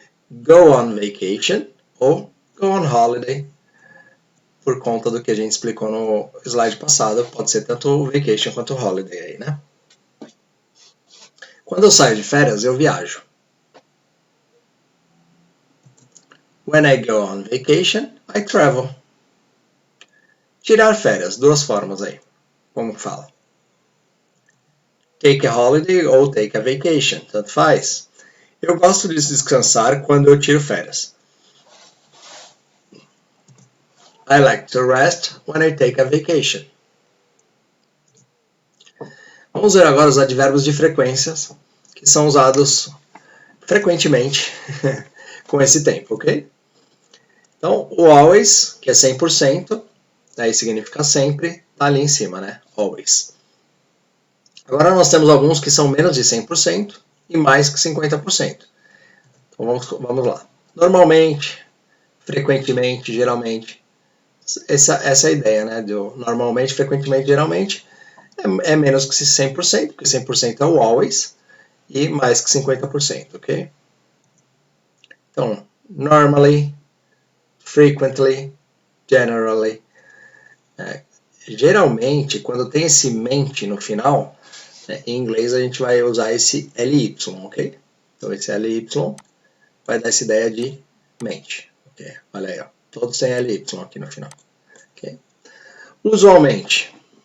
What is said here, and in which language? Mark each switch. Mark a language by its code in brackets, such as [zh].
[en] Go on vacation ou go on holiday. [pt] Por conta do que a gente explicou no slide passado, pode ser tanto vacation quanto holiday aí, né? Quando eu saio de férias, eu viajo. [en] When I go on vacation, I travel. [pt] Tirar férias, duas formas aí. Como que fala? [en] Take a holiday ou take a vacation, [pt] tanto faz. Eu gosto de descansar quando eu tiro férias. [en] I like to rest when I take a vacation. [pt] Vamos ver agora os advérbios de frequências, que são usados frequentemente com esse tempo, ok? Então, o always, que é 100%, aí significa sempre, tá ali em cima, né? Always. Agora nós temos alguns que são menos de 100% e mais que 50%. Então vamos lá. Normalmente, frequentemente, geralmente. Essa é a ideia, né? Do normalmente, frequentemente, geralmente. É menos que 100%, porque 100% é o always, e mais que 50%, ok? [en] Então, normally, frequently, generally. [pt] Geralmente, quando tem esse mente no final, né, em inglês a gente vai usar esse ly, ok? Então, esse ly vai dar essa ideia de mente. Okay? Olha aí, ó. Todos têm ly aqui no final. Okay? Usualmente.